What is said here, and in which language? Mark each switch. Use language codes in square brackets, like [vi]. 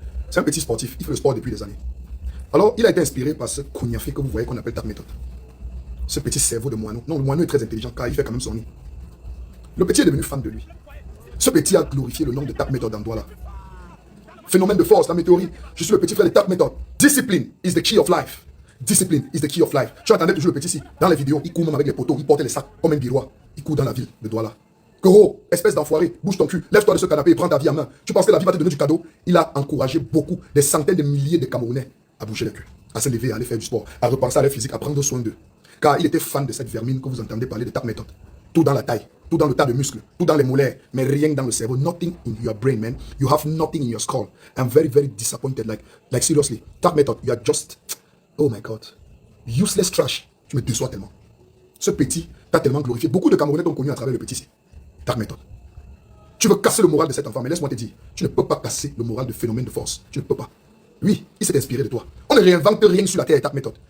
[fr] C'est un petit sportif, il fait le sport depuis des années. Alors, il a été inspiré par ce cognafé que vous voyez qu'on appelle Dark Method. Ce petit cerveau de moineau. Non, le moineau est très intelligent car il fait quand même son nid. Le petit est devenu fan de lui. Ce petit a glorifié le nom de Dark Method dans Douala. Phénomène de Force, la météorie. Je suis le petit frère de Dark Method. [en] Discipline is the key of life. Discipline is the key of life. [fr] Tu entendais toujours le petit ici. Dans les vidéos, il court même avec les poteaux, il portait les sacs comme un guirois. Il court dans la ville de Douala. Koro, espèce d'enfoiré, bouge ton cul, lève-toi de ce canapé et prends ta vie en main. Tu penses que la vie va te donner du cadeau? Il a encouragé beaucoup, des centaines de milliers de Camerounais à bouger le cul, à se lever, à aller faire du sport, à repenser à leur physique, à prendre soin d'eux. Car il était fan de cette vermine que vous entendez parler de Dark Method. Tout dans la taille, tout dans le tas de muscles, tout dans les mollets, mais rien dans le cerveau. [en] Nothing in your brain, man. You have nothing in your skull. I'm very, very disappointed. Like seriously, Dark Method, you are just, oh my God, useless trash. [fr] Tu me déçois tellement. Ce petit t'a tellement glorifié. Beaucoup de Camerounais t'ont connu à travers le petit ici. Dark Method. Tu veux casser le moral de cet enfant, mais laisse-moi te dire, tu ne peux pas casser le moral de Phénomène de Force. Tu ne peux pas. Lui, il s'est inspiré de toi. On ne réinvente rien sur la terre, Dark Method.